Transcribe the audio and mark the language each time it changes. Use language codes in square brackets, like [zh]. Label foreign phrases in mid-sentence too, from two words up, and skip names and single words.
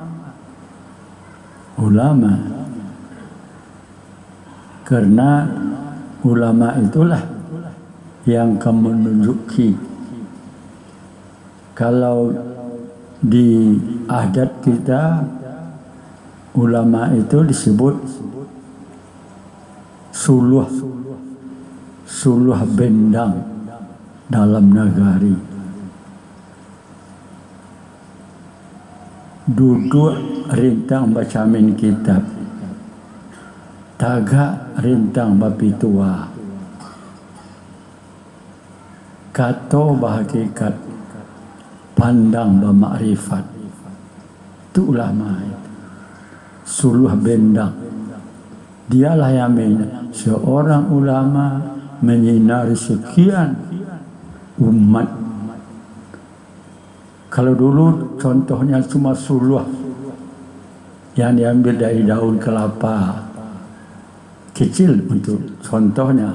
[id] Karena ulama itulah yang akan menunjuki. Kalau di adat kita, ulama itu disebut suluh bendang dalam negari. [min] Duduk rintang bacamin kitab, tagak rintang bapitua, kato bahakikat, pandang bamakrifat. [id] Itu ulama itu. Suluh bendang. Dialah yang seorang ulama menyinari sekian umat. Kalau dulu contohnya cuma suluh yang diambil dari daun kelapa kecil untuk contohnya.